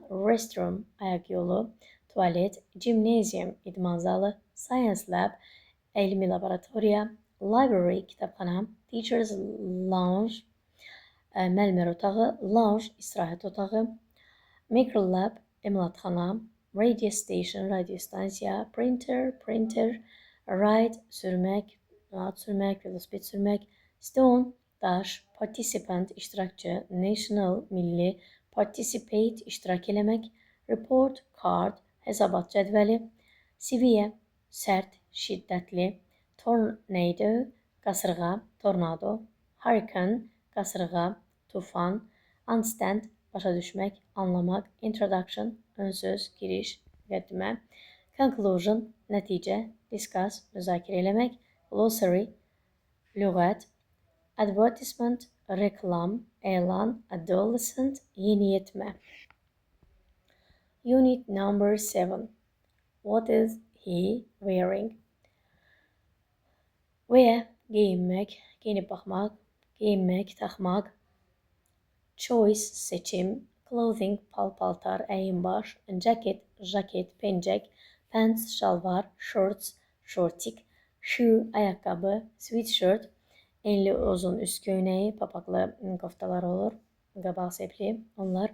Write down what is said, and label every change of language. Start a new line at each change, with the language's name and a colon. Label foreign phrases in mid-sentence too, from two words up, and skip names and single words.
Azerbaijani: Restroom, ayak yolu. Tuvalet. Gymnasium, idman zalı.
English: Science lab,
Azerbaijani: elmi laboratoriya. Library, kitapxana.
English: Teacher's lounge,
Azerbaijani: müəllimlər otağı. Lounge, istirahət otağı.
English: Maker lab, emalatxana. Radio station,
Azerbaijani: radyo stansiya. Printer. Ride, sürmek, rahat sürmek, velosiped sürmek. Stone, daş. Participant, iştirakçı. National, milli. Participate, iştirak eləmək.
English: Report, card,
Azerbaijani: hesabat cədvəli, seviyyə, sərt, şiddətli, tornado, qasırğa, tornado, hurricane, qasırğa, tufan, understand, başa düşmək, anlamaq, introduction, ön söz, giriş, müqəddimə, conclusion, nəticə, discuss, müzakirə eləmək, glossary, lüğət, advertisement, reklam, elan, adolescent, yeniyetmə.
English: Unit number 7. What is he wearing? Wear,
Azerbaijani: giyinmək, giyinib baxmaq, giyinmək, taxmaq. Choice, seçim. Clothing, pal-paltar, əyinbaş. Jacket, jaket, pencək. Pants, şalvar. Shorts, şortik. Shoe, ayaqqabı. Sweatshirt, enli uzun üst köynəyi, papaqlı koftalar olur, qabaq sepli onlar.